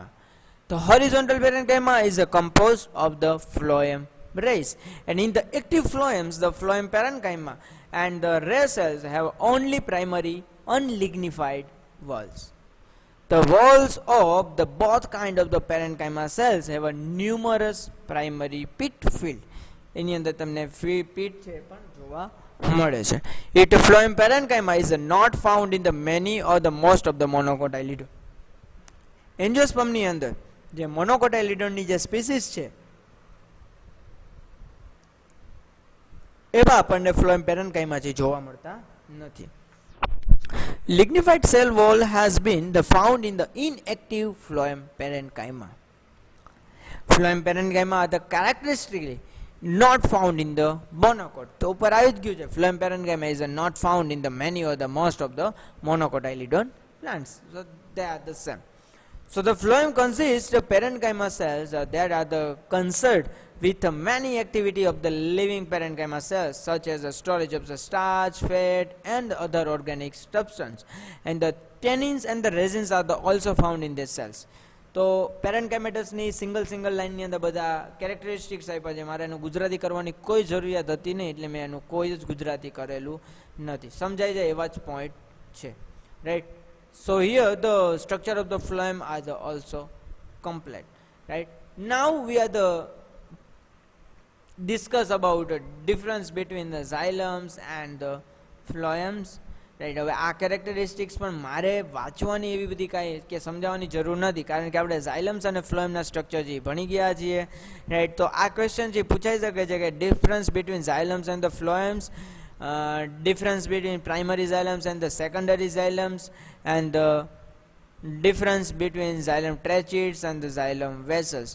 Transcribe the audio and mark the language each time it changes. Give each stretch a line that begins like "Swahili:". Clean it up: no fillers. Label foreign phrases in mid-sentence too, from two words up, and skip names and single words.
English: The horizontal parenchyma is composed of the phloem rays, and in the active phloems, the phloem parenchyma and the ray cells have only primary unlignified walls. The walls of the both kind of the parenchyma cells have a numerous primary pit field.
Gujarati: એની અંદર તમને ફ્રી પીટ છે પણ જોવા મળે છે.
English: It phloem parenchyma is not found in the many or the most of the monocotyledon.
Gujarati: Angiosperm ની અંદર જે monocotyledon ની જે સ્પીસીસ છે એવા આપણને
English: phloem parenchyma
Gujarati: છે જોવા મળતા નથી.
English: Lignified cell wall has been found in the inactive phloem parenchyma. Phloem parenchyma are the characteristically not found in the monocot.
Gujarati: તો ઉપર આવી જ ગયું છે,
English: phloem parenchyma is not found in the many or the most of the monocotyledon plants. So they are the same. So the phloem consists of parenchyma cells that are the concerned with many activity of the living parenchyma cells, such as the storage of the starch, fat and other organic substance, and the tannins and the resins are also found in these cells.
Gujarati: તો પેરેન્કાઇમેટસ ની
English: single line
Gujarati: અંદર બધા કેરેક્ટરિસ્ટિક્સ આપ્યા છે. મારે એનું ગુજરાતી કરવાની કોઈ જરૂરિયાત હતી નહીં, એટલે મેં એનું કોઈ જ ગુજરાતી કરેલું નથી. સમજાઈ જાય એવા જ પોઈન્ટ છે,
English: right? So here the structure of the phloem are also complete, right? now we are the discuss about the difference between the xylems and the phloems, રાઈટ?
Gujarati: હવે આ કેરેક્ટરિસ્ટિક્સ પણ મારે વાંચવાની એવી બધી કાંઈ કે સમજાવવાની જરૂર નથી, કારણ કે આપણે ઝાયલમ્સ અને ફ્લોએમના સ્ટ્રક્ચર જે ભણી ગયા છીએ, રાઈટ? તો આ ક્વેશ્ચન જે પૂછાઈ શકે છે કે
English: difference between xylems and the phloems, difference between primary xylems and the secondary xylems, and difference between xylem tracheids and the xylem vessels.